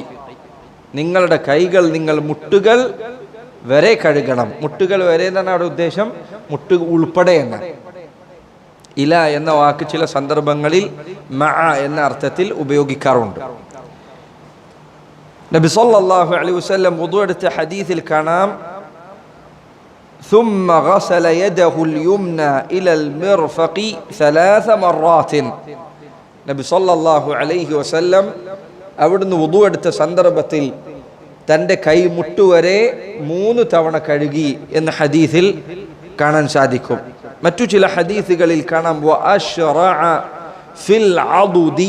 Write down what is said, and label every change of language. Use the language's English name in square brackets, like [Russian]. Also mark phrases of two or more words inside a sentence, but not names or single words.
[Malayalam] നിങ്ങളുടെ കൈകൾ, നിങ്ങൾ മുട്ടുകൾ വരെ കഴുകണം. മുട്ടുകൾ വരെ എന്നാണ് അവിടെ ഉദ്ദേശം, മുട്ട് ഉൾപ്പെടെ എന്നാണ്. ഇല എന്ന വാക്ക് ചില സന്ദർഭങ്ങളിൽ മഅ എന്ന അർത്ഥത്തിൽ ഉപയോഗിക്കാറുണ്ട്. നബി [Arabic] صلى الله عليه وسلم [Malayalam] വുദു എടുത്ത ഹദീസിൽ കാണാം, [Arabic] ثم غسل يده اليمنى إلى المرفق 3 مرات. [Malayalam] നബി [Arabic] صلى الله عليه وسلم [Malayalam] അവിടുന്ന് വുദു എടുത്ത സന്ദർഭത്തിൽ തൻ്റെ കൈ മുട്ടുവരെ 3 തവണ കഴുകി എന്ന ഹദീസിൽ കാണാൻ സാധിക്കും. മറ്റു ചില ഹദീസുകളിൽ കാണാം [Arabic] وأشرع في العضد.